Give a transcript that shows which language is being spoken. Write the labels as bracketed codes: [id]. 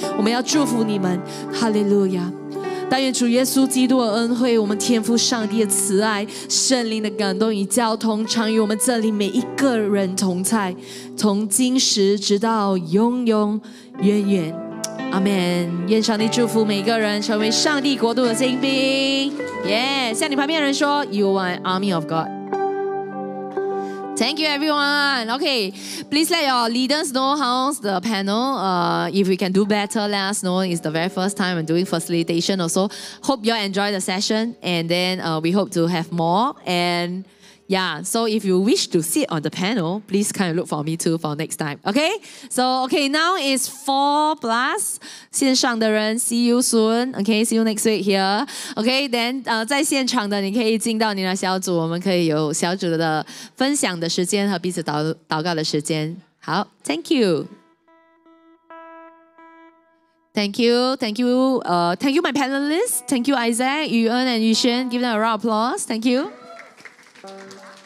[zh] 我们要祝福你们，哈利路亚。但愿主耶稣基督的恩惠，我们天父上帝的慈爱，圣灵的感动与交通，常与我们这里每一个人同在，从今时直到永永远远。阿们。愿上帝祝福每个人成为上帝国度的精兵。向你旁边的人说 [en] You are an army of God. Thank you, everyone. Okay, please let your leaders know how's the panel. If we can do better, let us know. It's the very first time I'm doing facilitation also. Hope you all enjoy the session, and then we hope to have more. And yeah, so if you wish to sit on the panel, please kind of look for me too for next time. Okay? So, okay, now it's 4+. [zh] 线上的人 [en] see you soon. Okay, see you next week here. Okay, then [zh] 在现场的你可以进到你的小组，我们可以有小组的分享的时间和彼此祷告的时间。 [en] 好 ，Thank you. Thank you, thank you, thank you, my panelists. Thank you, Isaac, Yuan, and Yushen. Give them a round of applause. Thank you.